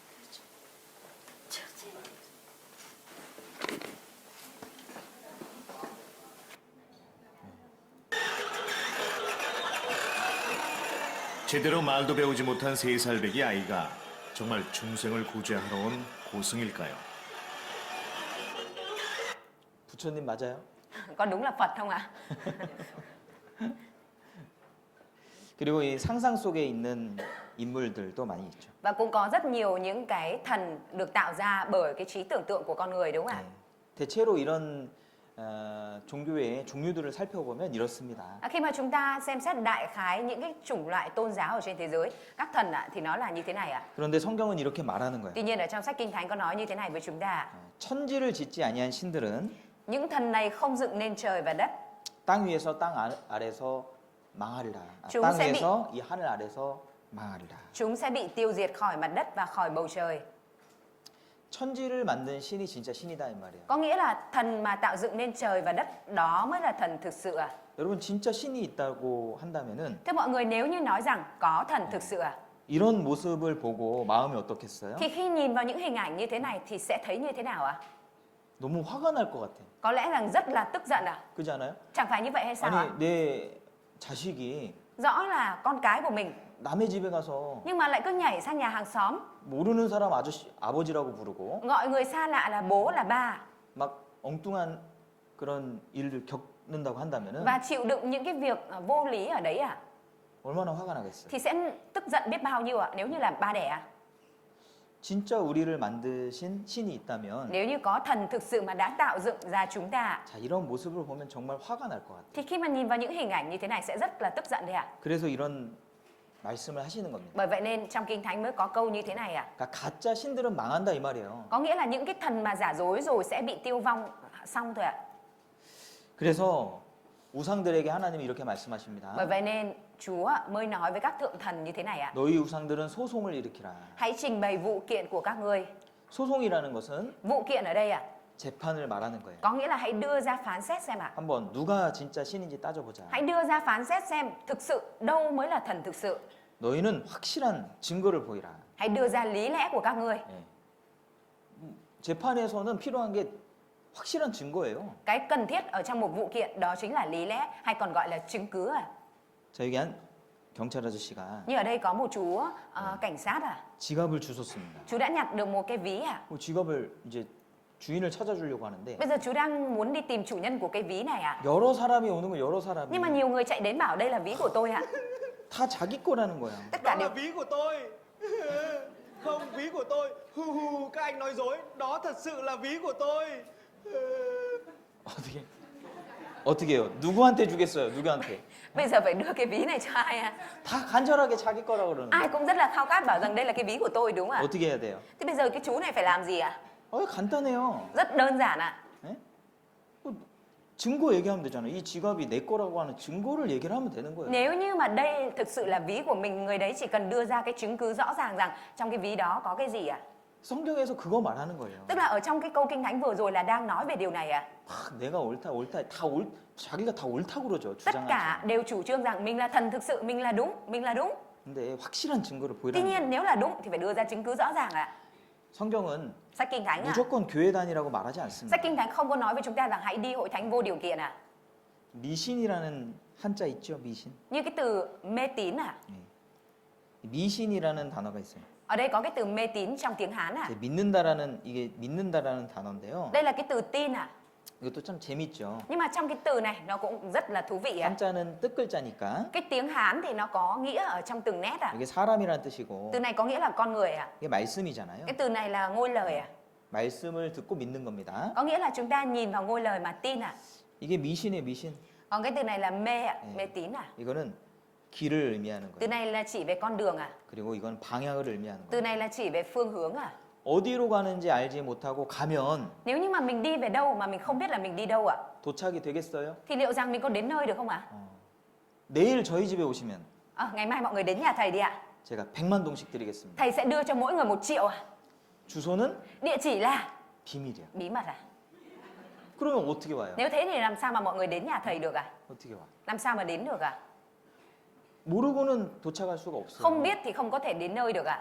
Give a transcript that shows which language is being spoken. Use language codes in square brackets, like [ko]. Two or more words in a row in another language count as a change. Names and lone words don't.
[ko] 제대로 말도 배우지 못한 3살배기 아이가 정말 중생을 구제하러 온 고승일까요? 부처님 맞아요? [vi] Có đúng là Phật không ạ? [ko] 그리고 이 상상 속에 있는 인물들도 많이 있죠. [vi] Và cũng có rất nhiều những cái thần được tạo ra bởi cái trí tưởng tượng của con người đúng không ạ? [ko] 네. 대체로 이런 종교의 종류들을 살펴보면 이렇습니다. [vi] Khi mà chúng ta xem xét đại khái những cái chủng loại tôn giáo ở trên thế giới, các thần ạ, thì nó là như thế này ạ. [ko] 그런데 성경은 이렇게 말하는 거예요. [vi] Tuy nhiên ở trong sách Kinh Thánh có nói như thế này với chúng ta. [ko] 천지를 짓지 아니한 신들은 [vi] Những thần này không dựng nên trời và đất. [ko] 땅 위에서 땅 아래서 망하리라. [vi] chúng [ko] 땅 [vi] sẽ bị- [ko] 위에서 이 하늘 아래서 망하리라. [vi] Chúng sẽ bị tiêu diệt khỏi mặt đất và khỏi bầu trời. [ko] 천지를 만든 신이 진짜 신이다 이 말이에요. [vi] Có nghĩa là thần mà tạo dựng nên trời và đất đó mới là thần thực sự ạ. [ko] 여러분 진짜 신이 있다고 한다면은 [vi] Thưa mọi người, nếu như nói rằng có thần thực sự ạ, [ko] 이런 모습을 보고 마음이 어떻겠어요? [vi] thì khi nhìn vào những hình ảnh như thế này thì sẽ thấy như thế nào ạ? [ko] 너무 화가 날 것 같아. [vi] Có lẽ rằng rất là tức giận ạ. [ko] 그렇지 않아요? [vi] Chẳng phải như vậy hay sao ạ? [ko] 아니 내 자식이 [vi] Rõ là con cái của mình [ko] 남의 집에 가서 [vi] nhưng mà lại cứ nhảy sang nhà hàng xóm, [ko] 모르는 사람 아버지라고 부르고 [vi] gọi người xa lạ là bố là ba [ko] 막 엉뚱한 그런 일을 겪는다고 한다면은 [vi] và chịu đựng những cái việc vô lý ở đấy à, [ko] 얼마나 화가 나겠어요. [vi] thì sẽ tức giận biết bao nhiêu ạ nếu như là ba đẻ ạ. [ko] 진짜 우리를 만드신 신이 있다면 [vi] Nếu như có thần thực sự mà đã tạo dựng ra chúng ta, [ko] 자, 이런 모습을 보면 정말 화가 날 것 같아요. [vi] thì khi mà nhìn vào những hình ảnh như thế này sẽ rất là tức giận đấy ạ. [ko] 그래서 이런 말씀을 하시는 겁니다. [vi] Bởi vậy nên trong Kinh Thánh mới có câu như thế này ạ. [ko] 그러니까 가짜 신들은 망한다 이 말이에요. [vi] Có nghĩa là những cái thần mà giả dối rồi sẽ bị tiêu vong xong thôi ạ. [ko] 그래서 우상들에게 하나님이 이렇게 말씀하십니다. [vi] Bởi vậy nên Chúa mới nói với các thượng thần như thế này ạ. [ko] 너희 우상들은 소송을 일으키라. [vi] Hãy trình bày vụ kiện của các ngươi. [ko] 소송이라는 것은 [vi] Vụ kiện ở đây ạ, [ko] 재판을 말하는 거예요. [vi] có nghĩa là hãy đưa ra phán xét xem ạ. [ko] 한번 누가 진짜 신인지 따져보자. [vi] Hãy đưa ra phán xét xem thực sự đâu mới là thần thực sự. [ko] 너희는 확실한 증거를 보이라. [vi] Hãy đưa ra lý lẽ của các ngươi. [ko] 예. 재판에서는 필요한 게 확실한 증거예요. [vi] Cái cần thiết ở trong một vụ kiện đó chính là lý lẽ hay còn gọi là chứng cứ à. [ko] 자, 여기 한 경찰 아저씨가 [vi] Như ở đây có một chú cảnh sát à. [ko] 지갑을 주웠습니다. [vi] Chú đã nhặt được một cái ví à. [ko] 지갑을 이제 주인을 찾아주려고 하는데 [vi] Bây giờ chú đang muốn đi tìm chủ nhân của cái ví này à. [ko] 여러 사람이 오는 거 여러 사람이 [vi] Nhưng mà nhiều người chạy đến bảo đây là ví của tôi ạ. [ko] 다 자기 거라는 거야. [vi] Tất cả Đó đều là ví của tôi. Không, ví của tôi. Hu hu, các anh nói dối. Đó thật sự là ví của tôi. [ko] 어떻게 해요? 누구한테 주겠어요? 누구한테? [vi] bây giờ phải đưa cái ví này cho ai à. [ko] 다 간절하게 자기 거라고 그러는 [vi] Ai [ko] 거야. [vi] cũng rất là khao khát bảo rằng đây là cái ví của tôi đúng không ạ. [ko] 어떻게 해야 돼요? [vi] Thế bây giờ cái chú này phải làm gì ạ? [ko] 간단해요. [vi] Rất đơn giản ạ. [ko] 예? 증거 얘기하면 되잖아요. 이 지갑이 내 거라고 하는 증거를 얘기를 하면 되는 거예요. [vi] Nếu như mà đây thực sự là ví của mình, người đấy chỉ cần đưa ra cái chứng cứ rõ ràng rằng trong cái ví đó có cái gì ạ. [ko] 성경에서 그거 말하는 거예요. [vi] Tức là ở trong cái câu Kinh Thánh vừa rồi là đang nói về điều này ạ. [ko] 내가 옳다 자기가 다 옳다고 그러죠. [vi] Tất cả [ko] 주장하죠. [vi] đều chủ trương rằng mình là thần thực sự, mình là đúng, mình là đúng. [ko] 근데 확실한 증거를 [vi] Tuy [ko] 보이라는 [vi] nhiên [ko] 거예요. [vi] nếu là đúng thì phải đưa ra chứng cứ rõ ràng ạ. [ko] 성경은 [vi] Sách Kinh Thánh ạ. [ko] 무조건 교회 다니라고 말하지 않습니다. [vi] Sách Kinh Thánh không có nói với chúng ta rằng hãy đi hội thánh vô điều kiện ạ. [ko] 미신이라는 한자 있죠, 미신. [vi] Như cái từ mê tín ạ. [ko] 미신이라는 단어가 있어요. [vi] Ở đây có cái từ mê tín trong tiếng Hán ạ. [ko] 이게 믿는다라는 단어인데요. [vi] Đây là cái từ tin ạ. [ko] 이것도 참 재밌죠. [vi] Nhưng mà trong cái từ này nó cũng rất là thú vị ạ. [ko] 한자는 뜻글자니까 [vi] Cái tiếng Hán thì nó có nghĩa ở trong từng nét ạ. [ko] 이게 사람이라는 뜻이고 [vi] Từ này có nghĩa là con người ạ. [ko] 이게 말씀이잖아요. [vi] Cái từ này là ngôi lời ạ. [ko] 말씀을 듣고 믿는 겁니다. [vi] Có nghĩa là chúng ta nhìn vào ngôi lời mà tin ạ. [ko] 이게 미신이에요, 미신. [vi] Còn cái từ này là mê ạ, mê tín ạ. [ko] 이거는 길을 의미하는 [vi] Từ [ko] 거예요. [vi] này là chỉ về con đường ạ. [ko] 그리고 이건 방향을 의미하는 [vi] Từ [ko] 거예요. [vi] này là chỉ về phương hướng ạ. [ko] 어디로 가는지 알지 못하고 가면 [vi] Nếu như mà mình đi về đâu mà mình không biết là mình đi đâu ạ, [ko] 도착이 되겠어요? [vi] thì liệu rằng mình có đến nơi được không ạ? [ko] 내일 저희 집에 오시면 [vi] Ngày mai mọi người đến nhà thầy đi ạ. [ko] 제가 100만 동씩 드리겠습니다. [vi] Thầy sẽ đưa cho mỗi người 1 triệu ạ. [ko] 주소는 [vi] Địa chỉ là [ko] 비밀이야. [vi] bí mật ạ. [ko] 그러면 어떻게 와요? [vi] Nếu thế thì làm sao mà mọi người đến nhà thầy được ạ? [ko] 어떻게 와? [vi] Làm sao mà đến được ạ? [ko] 모르고는 도착할 수가 없어요. [vi] Không biết thì không có thể đến nơi được ạ.